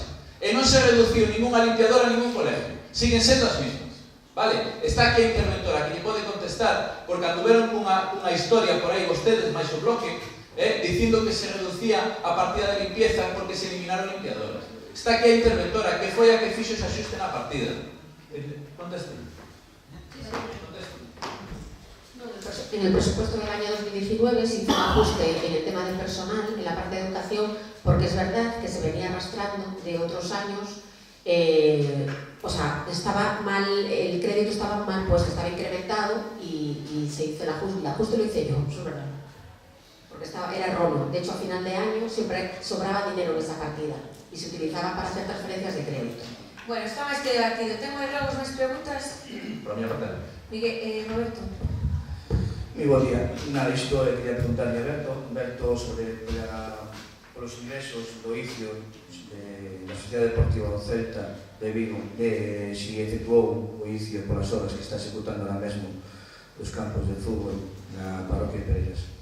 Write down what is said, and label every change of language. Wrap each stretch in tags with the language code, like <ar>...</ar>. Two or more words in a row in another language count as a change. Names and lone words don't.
<gl>E non se reduciu ninguna limpiadora a ningún colegio. Siguen sendo as mismas. Vale? Está aquí a interventora que lle pode contestar porque anduveron cunha historia por aí vostedes máis o bloque dicindo que se reducía a partida de limpieza porque se eliminaron limpiadoras. Está aquí a interventora que foi a que fixo ese axuste na partida. Conteste.</gl> <es>En el presupuesto del año 2019 se hizo un ajuste en el tema del personal, en la parte de educación, porque es verdad que se venía arrastrando de otros años, o sea, estaba mal, el crédito estaba mal puesto, estaba incrementado y se hizo el ajuste lo hice yo, eso es verdad, porque era erróneo. De hecho, a final de año siempre sobraba dinero en esa partida y se utilizaba para hacer transferencias de crédito. Bueno,</es> <gl>está máis que debatido. Tengo aí logo máis preguntas. Por a miña parte. Miguel, Roberto. Moi bo día. Nada, isto quería preguntarle a Berto sobre os ingresos do inicio da Sociedade Deportiva do Celta de Vigo, de si efectuou o inicio polas obras que está executando ahora mesmo os campos de fútbol na parroquia de Pereiras.</gl>